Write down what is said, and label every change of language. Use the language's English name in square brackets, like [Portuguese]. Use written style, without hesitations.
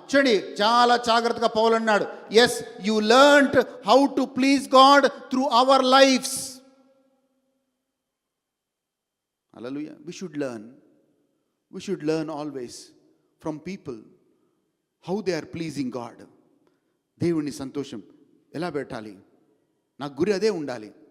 [Telugu] చూడండి చాలా జాగ్రత్తగా పౌలు అన్నాడు, [English] As you learned how to please God through our lifes. హల్లెలూయా. We should learn always from people how they are pleasing God. [Telugu] దేవుని సంతోషం ఎలా పెట్టాలి, నా గురి అదే ఉండాలి.